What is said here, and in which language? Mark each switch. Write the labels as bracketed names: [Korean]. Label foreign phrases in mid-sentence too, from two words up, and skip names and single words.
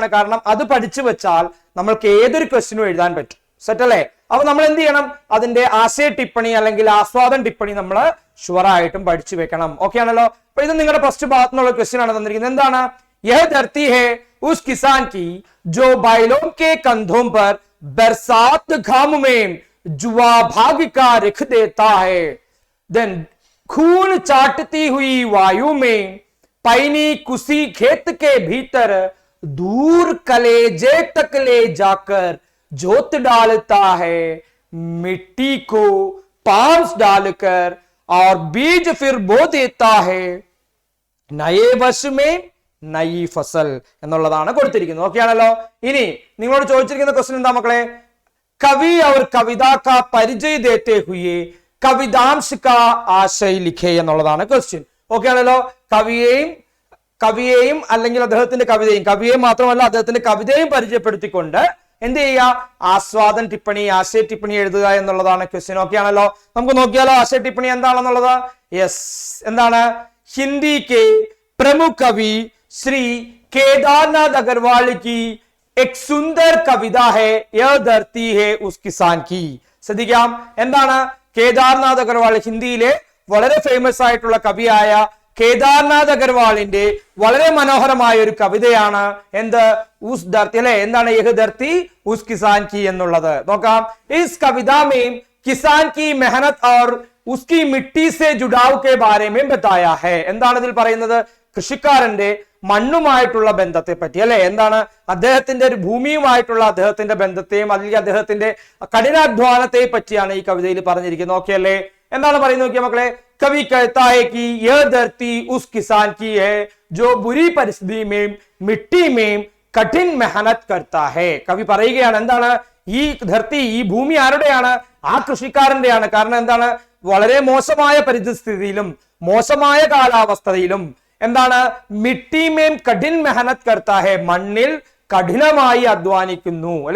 [Malayalam] കാരണം അത് പഠിച്ചു വെച്ചാൽ നമ്മൾക്ക് ഏതൊരു ക്വസ്റ്റ്യനും എഴുതാൻ പറ്റും. സെറ്റ് അല്ലേ? അപ്പൊ നമ്മൾ എന്ത് ചെയ്യണം? അതിന്റെ [Hindi] आशय टिप्पणी [Malayalam] അല്ലെങ്കിൽ [Hindi] आस्वादन टिप्पणी [Malayalam] നമ്മൾ ഷുവറായിട്ടും പഠിച്ചു വെക്കണം. ഓക്കെ ആണല്ലോ. അപ്പൊ ഇത് നിങ്ങളുടെ ഫസ്റ്റ് ഭാഗത്തു നിന്നുള്ള ക്വസ്റ്റ്യൻ ആണ് തന്നിരിക്കുന്നത്. [Hindi] എന്താണ്? यह धरती है उस किसान की जो बैलों के कंधों पर बरसात घाम में जुआ भाग का रख देता है, देन खून चाटती हुई वायु में पैनी कुसी खेत के भीतर दूर कलेजे तक ले जाकर जोत डालता है, मिट्टी को पांस डालकर और बीज फिर बो देता है, नए वर्ष में नई फसल [Malayalam] എന്നുള്ളതാണ് കൊടുത്തിരിക്കുന്നത്. ഓക്കെ ആണല്ലോ. ഇനി നിങ്ങളോട് ചോദിച്ചിരിക്കുന്ന ക്വസ്റ്റ്യൻ എന്താ മക്കളെ? [Hindi] കവി और कविता का परिचय देते हुए कवितांश का आशय लिखे [Malayalam] എന്നുള്ളതാണ് ക്വസ്റ്റ്യൻ. ഓക്കെ ആണല്ലോ. കവിയെയും അല്ലെങ്കിൽ അദ്ദേഹത്തിന്റെ കവിതയും, കവിയെ മാത്രമല്ല അദ്ദേഹത്തിന്റെ കവിതയും പരിചയപ്പെടുത്തിക്കൊണ്ട് എന്ത് ചെയ്യുക? [Hindi] आस्वादन टिप्पणी, आशय टिप्पणी [Malayalam] എഴുതുക എന്നുള്ളതാണ് ക്വസ്റ്റ്യൻ. ഓക്കെ ആണല്ലോ. നമുക്ക് നോക്കിയാലോ [Hindi] आशय टिप्पणी [Malayalam] എന്താണെന്നുള്ളത്. യെസ്, എന്താണ്? [Hindi] ഹിന്ദി के प्रमुख कवि श्री केदारनाथ अग्रवाल की एक सुंदर कविता है यह धरती है उस किसान की. [Malayalam] ശ്രദ്ധിക്കാം, എന്താണ്? കേദാർനാഥ് അഗർവാൾ, ഹിന്ദിയിലെ വളരെ ഫേമസ് ആയിട്ടുള്ള കവിയായ കേദാർനാഥ് അഗർവാളിന്റെ വളരെ മനോഹരമായ ഒരു കവിതയാണ് എന്ത്? [Hindi] उस धरती [Malayalam] അല്ലെ. എന്താണ്? [Hindi] यह धरती उस किसान की [Malayalam] എന്നുള്ളത്. നോക്കാം. [Hindi] इस कविता में किसान की मेहनत और उसकी मिट्टी से जुड़ाव के बारे में बताया है. [Malayalam] എന്താണ് ഇതിൽ പറയുന്നത്? കൃഷിക്കാരന്റെ മണ്ണുമായിട്ടുള്ള ബന്ധത്തെ പറ്റി അല്ലെ. എന്താണ്? അദ്ദേഹത്തിന്റെ ഒരു ഭൂമിയുമായിട്ടുള്ള അദ്ദേഹത്തിന്റെ ബന്ധത്തെയും അല്ലെങ്കിൽ അദ്ദേഹത്തിന്റെ കഠിനാധ്വാനത്തെ പറ്റിയാണ് ഈ കവിതയിൽ പറഞ്ഞിരിക്കുന്നത്. ഓക്കെ അല്ലേ? എന്താണ് പറയുന്നത് നോക്കിയ മക്കളെ. [Hindi] കവി कहता है कि यह धरती उस किसान की है जो बुरी परिस्थिति में मिट्टी में कठिन मेहनत करता है. [Malayalam] കവി പറയുകയാണ് എന്താണ്? ഈ ധർത്തി, ഈ ഭൂമി ആരുടെയാണ്? ആ കൃഷിക്കാരന്റെയാണ്. കാരണം എന്താണ്? വളരെ മോശമായ പരിസ്ഥിതിയിലും മോശമായ കാലാവസ്ഥയിലും എന്താണ്? [Hindi] मिट्टी में कठिन मेहनत करता है, [Malayalam] മണ്ണിൽ കഠിനമായി അധ്വാനിക്കുന്നു അല്ലെ.